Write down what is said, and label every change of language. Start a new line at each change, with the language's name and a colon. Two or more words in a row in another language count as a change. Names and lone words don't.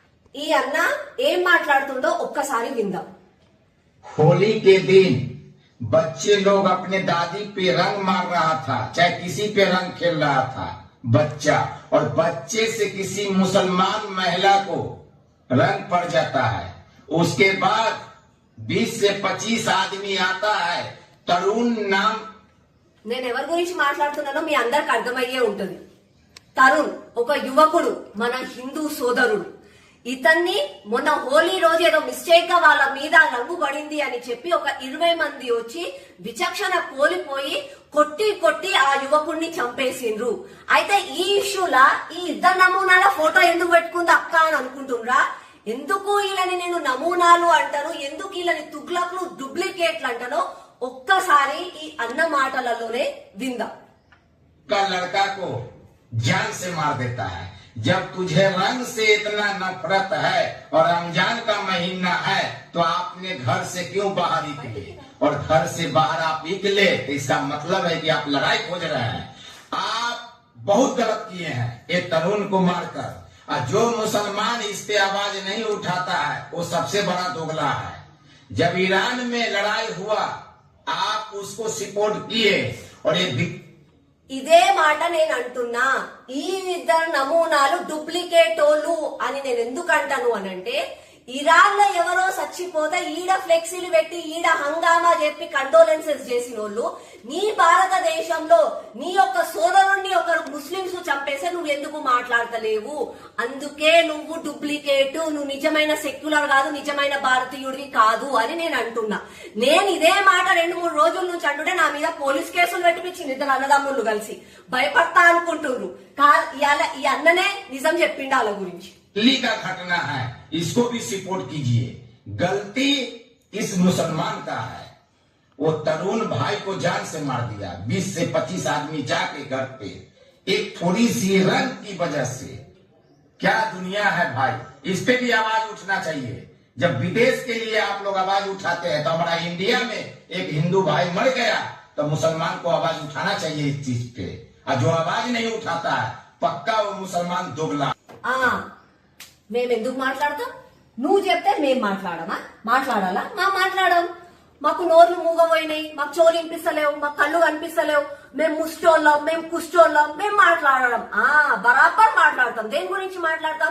Telugu: ఈ అన్న ఏం మాట్లాడుతుండో ఒక్కసారి విందాం.
Hindi: होली के दिन बच्चे लोग अपने दादी पे रंग मार रहा था, चाहे किसी पे रंग खेल रहा था बच्चा, और बच्चे से किसी मुसलमान महिला को रंग पड़ जाता है. उसके बाद 20 से 25 आदमी आता है. तरुण नाम
Telugu: నేను ఎవరి గురించి మాట్లాడుతున్నానో మీ అందరికి అర్థమయ్యే ఉంటది. తరుణ్ ఒక యువకుడు, మన హిందూ సోదరుడు. ఇతన్ని మొన్న హోలీ రోజు ఏదో మిస్టేక్ గా వాళ్ళ మీద రంగు పడింది అని చెప్పి ఒక 20 మంది వచ్చి విచక్షణ కోల్పోయి కొట్టి కొట్టి ఆ యువకుడిని చంపేసిండ్రు. అయితే ఈ ఇష్యూలా ఈ ఇద్దరు నమూనాల ఫోటో ఎందుకు పెట్టుకుంది అక్క అని అనుకుంటున్నారా? ఎందుకు వీళ్ళని నేను నమూనాలు అంటాను, ఎందుకు వీళ్ళని తుగ్లక్లు డూప్లికేట్లు అంటానో ఒక్కసారి ఈ అన్న మాటలలోనే విందాం.
Hindi: का लड़का को जान से मार देता है. जब तुझे रंग से इतना नफरत है और रमजान का महीना है तो आपने घर से क्यों बाहर निकले, और घर से बाहर आप निकले तो इसका मतलब है कि आप लड़ाई खोज रहे हैं. आप बहुत गलत किए हैं ये तरुण को मारकर. और जो मुसलमान इस पे आवाज नहीं उठाता है वो सबसे बड़ा दोगला है. जब ईरान में लड़ाई हुआ आप उसको सपोर्ट किए, और ये
Telugu: ఇదే మాట నేను అంటున్నా. ఈ ఇద్దరు నమూనాలు డూప్లికేటోళ్ళు అని నేను ఎందుకు అంటాను అనంటే, ఇరాన్ లో ఎవరో చచ్చిపోతే ఈడ ఫ్లెక్సీలు పెట్టి ఈడ హంగామా చెప్పి కండోలెన్సెస్ చేసిన వాళ్ళు నీ భారతదేశంలో నీ యొక్క సోదరుణ్ణి ఒకరు ముస్లింస్ చంపేస్తే నువ్వు ఎందుకు మాట్లాడతలేవు? అందుకే నువ్వు డూప్లికేట్, నువ్వు నిజమైన సెక్యులర్ కాదు, నిజమైన భారతీయుడివి కాదు అని నేను అంటున్నా. నేను ఇదే మాట 2-3 రోజుల నుంచి అంటుంటే నా మీద పోలీస్ కేసులు పెట్టిపించింది ఇద్దరు అన్నదమ్ముళ్ళు కలిసి. భయపడతా అనుకుంటున్నారు. ఈ అన్ననే నిజం చెప్పిండు వాళ్ళ గురించి.
Hindi: दिल्ली का घटना है, इसको भी सपोर्ट कीजिए. गलती इस मुसलमान का है. वो तरुण भाई को जान से मार दिया. 20 से 25 आदमी जाके घर पे एक थोड़ी सी रंग की वजह से. क्या दुनिया है भाई, इस पे भी आवाज उठना चाहिए. जब विदेश के लिए आप लोग आवाज उठाते हैं तो हमारा इंडिया में एक हिंदू भाई मर गया तो मुसलमान को आवाज उठाना चाहिए इस चीज पे. और जो आवाज नहीं उठाता है पक्का वो मुसलमान दोगला.
Telugu: మేమెందుకు మాట్లాడతాం? నువ్వు చెప్తే మేం మాట్లాడాలా? మాట్లాడాం. మాకు నోర్లు మూగపోయినాయి, మాకు చోరు వినిపిస్తలేవు, మాకు కళ్ళు కనిపిస్తలేవు, మేము ముష్టోళ్ళం, మేము కుష్టోళ్ళం, మేము మాట్లాడడం బరాబర్ మాట్లాడతాం. దేని గురించి మాట్లాడతాం?